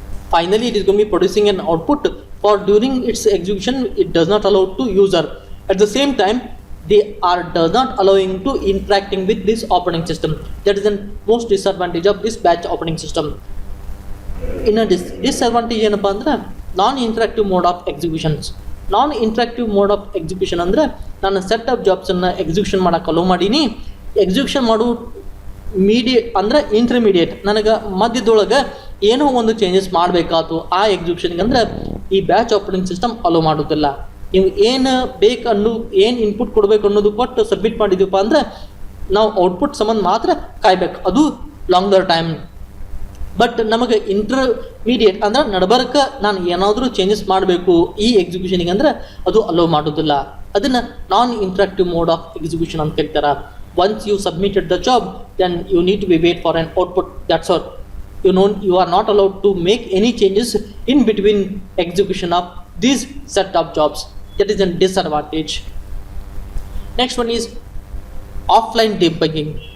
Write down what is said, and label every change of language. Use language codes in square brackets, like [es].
[en] Finally, it is going to be producing an output. For during its execution, it does not allow to user. At the same time, they does not allowing to interacting with this operating system. That is the most disadvantage of this batch operating system. In a disadvantage [kn] ಏನಪ್ಪ ಅಂದ್ರೆ [en] non-interactive mode of executions. Non-interactive mode of execution [kn] ಅಂದರೆ ನಾನು set of ಜಾಬ್ಸನ್ನು execution ಮಾಡೋಕೆ hello ಮಾಡೀನಿ. Execution ಮಾಡೋ mediate ಅಂದರೆ intermediate ನನಗೆ ಮಧ್ಯದೊಳಗೆ ಏನೋ ಒಂದು ಚೇಂಜಸ್ ಮಾಡಬೇಕಾಯ್ತು ಆ ಎಕ್ಸಿಕ್ಯೂಷನ್ಗೆ ಅಂದರೆ ಈ ಬ್ಯಾಚ್ ಆಪರೇಟಿಂಗ್ ಸಿಸ್ಟಮ್ ಅಲೋ ಮಾಡೋದಿಲ್ಲ. ನೀವು ಏನು ಬೇಕು ಏನು ಇನ್ಪುಟ್ ಕೊಡಬೇಕು ಅನ್ನೋದು ಕೊಟ್ಟು ಸಬ್ಮಿಟ್ ಮಾಡಿದ್ದೀವಪ್ಪ ಅಂದರೆ ನಾವು ಔಟ್ಪುಟ್ ಸಂಬಂಧ ಮಾತ್ರ ಕಾಯ್ಬೇಕು, ಅದು ಲಾಂಗರ್ ಟೈಮ್. ಬಟ್ ನಮಗೆ ಇಂಟರ್ಮೀಡಿಯೇಟ್ ಅಂದ್ರೆ ನಡಬರ್ಕ ನಾನು ಏನಾದರೂ ಚೇಂಜಸ್ ಮಾಡಬೇಕು ಈ ಎಕ್ಸಿಕ್ಯೂಷನಿಗೆ ಅಂದರೆ ಅದು ಅಲೋ ಮಾಡೋದಿಲ್ಲ. ಅದನ್ನು [en] non-interactive mode of execution [kn] ಅಂತ ಕರೀತಾರೆ. [en] Once you submitted the job, then you need to be wait for an output. That's all. You are not allowed to make any changes in between execution of these set of jobs. That is a disadvantage. Next one is offline debugging.